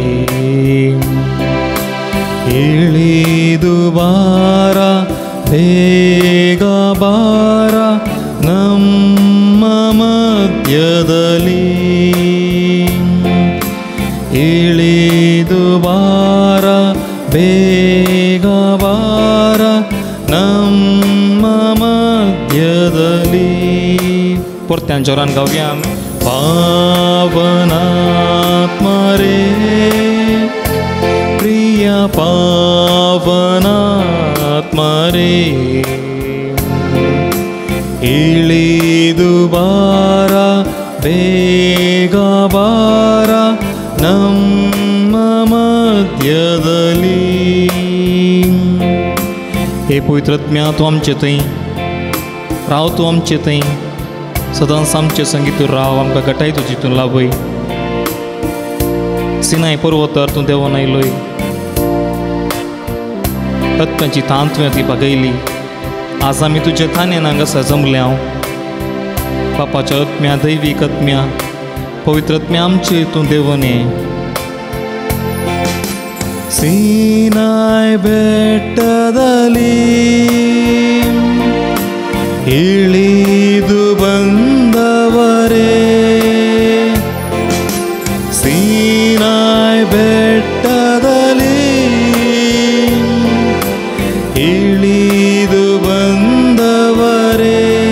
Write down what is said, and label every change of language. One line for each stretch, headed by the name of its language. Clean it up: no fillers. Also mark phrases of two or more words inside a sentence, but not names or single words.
Kannada: इಳಿದು ಬಾರ ಬೇಗ ಬಾರ ನಮ್ಮ ಮಧ್ಯದಲ್ಲಿ, ಇಳಿದು ಬಾರ ಬೇಗ ಬಾರ ನಮ್ಮ ಮಧ್ಯದಲ್ಲಿ.
Konkani: परत्यान जोरान गावया. पावनात्मा रे, प्रिय पावनात्मा रे,
Kannada: इಳಿದು ಬಾರ ಬೇಗ ಬಾರ ನಮ್ಮ ಮಧ್ಯದಲ್ಲಿ.
Konkani: हे पवित्र आत्म्या, तूं आमचे थंय राव, तूं आमचे थंय सदांच आमचे संगीतून राव, आमकां घटाय तुजीतून लाभय. सिनाय पर्वतार तूं देवून आयलोय, आत्म्याची थान तुवें ती भागयली. आज आमी तुजे थानेन हांगासर जमल्या. बापाच्या आत्म्या, दैवीक आत्म्या, पवित्र आत्म्या आमचे तूं देवून ये.
Kannada: सीनाय ಬೆಟ್ಟದಲ್ಲಿ ಇಳಿದು ಬಂದವರೇ, ಸೀನಾಯ್ ಬೆಟ್ಟದಲ್ಲಿ ಇಳಿದು ಬಂದವರೇ,